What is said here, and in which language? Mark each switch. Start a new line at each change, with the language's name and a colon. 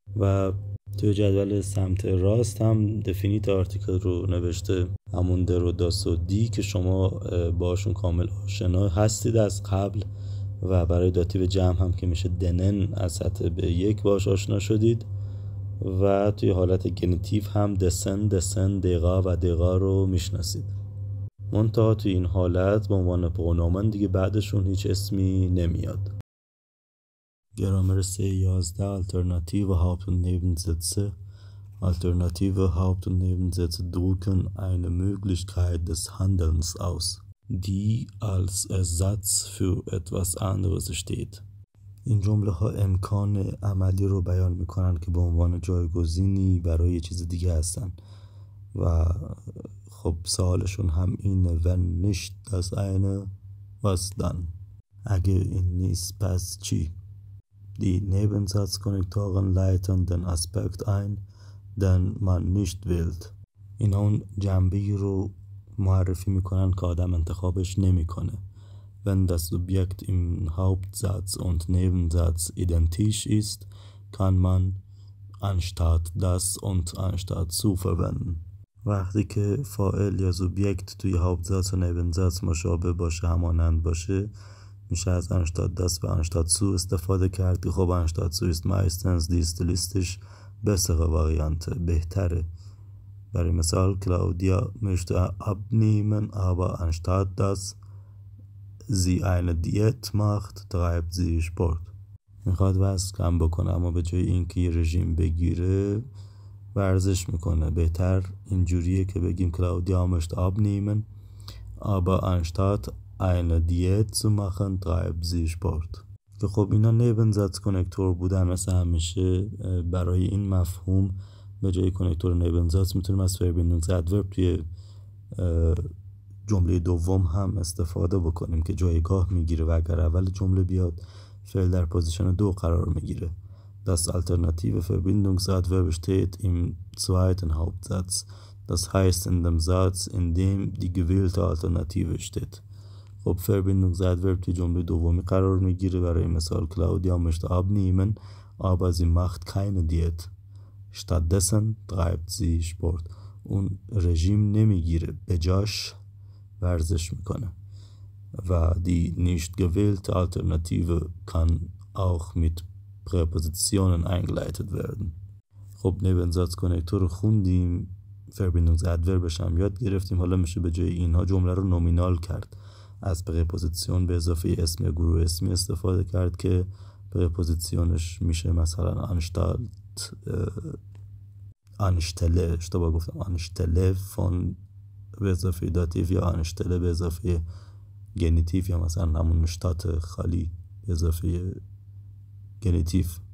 Persian: و توی جدول سمت راست هم دفینیت آرتیکل رو نوشته، همون در و داس و دی که شما باشون کامل آشنا هستید از قبل و برای داتیو جمع هم که میشه دنن از سطح به یک باش آشنا شدید و توی حالت گنتیو هم دسن، دسن، دقا و دقا رو میشناسید. منتها توی این حالت به عنوان پرونومن دیگه بعدشون هیچ اسمی نمیاد. گرامر
German: 311 Alternative Haupt- und Nebensätze. Alternative Haupt- und Nebensätze drücken eine Möglichkeit des Handelns aus, die als Ersatz für etwas anderes steht.
Persian: این جمله ها امکان عملی رو بیان میکنن که به عنوان جایگزینی برای چیز دیگه هستن و خب سوالشون هم اینه
German: wenn nicht das eine was dann.
Persian: اگه این نیست پس چی؟
German: Die Nebensatzkonnektoren leiten den Aspekt ein, den man nicht wählt.
Persian: اینا اون جنبه‌ای رو معرفی میکنن که آدم انتخابش نمیکنه.
German: Wenn das Subjekt im Hauptsatz und Nebensatz identisch ist, kann man anstatt das und anstatt zu verwenden.
Persian: وقتی که فاعل یا سوبجکت توی هاوپتزاتس و نبنزاتس مشابه باشه، همانند باشه، میشه از anstatt das و
German: anstatt zu استفاده کرد که خب anstatt zu ist meistens die stilistisch bessere Variante،
Persian: بهتره. برای مثال
German: کلاودیا möchte abnehmen aber anstatt dass sie eine Diät macht treibt sie Sport.
Persian: میخواد وزن کم بکنه اما به جای اینکه یه رژیم بگیره ورزش میکنه. بهتر اینجوریه که بگیم
German: کلاودیا möchte abnehmen aber anstatt eine Diät zu machen treibt sie Sport.
Persian: که خب اینا نیبنزاتس کنکتور بودن. مثل همیشه برای این مفهوم به جای کنکتور نیبنزاتس میتونیم از Verbindungsadverb توی جمله دوم هم استفاده بکنیم که جایگاه میگیره و اگر اول جمله بیاد فعل در پوزیشن 2 قرار میگیره.
German: Das alternative Verbindungsadverb steht im zweiten Hauptsatz. Das heißt in dem Satz, in dem die gewählte Alternative steht.
Persian: خب Verbindungsadverb توی جمله دومی قرار میگیره. برای مثال
German: Claudia möchte abnehmen aber sie macht keine Diät. Stattdessen treibt sie Sport.
Persian: اون رژیم نمیگیره، به جاش ورزش میکنه.
German: و die nicht gewählte Alternative kann auch mit Präpositionen eingeleitet werden.
Persian: خب نیبنزاتس کنکتور رو خوندیم، Verbindungsadverbش هم یاد گرفتیم. حالا میشه به جای اینها جمله رو نومینال کرد. از پرپوزیسیون به اضافه اسم یا گروه اسمی استفاده کرد که پرپوزیسیونش میشه مثلا anstelle، اشتباه گفتم، anstelle von به اضافه داتیو یا anstelle به اضافه گنیتیو یا مثلا همون شتات خالی به اضافه گنیتیو.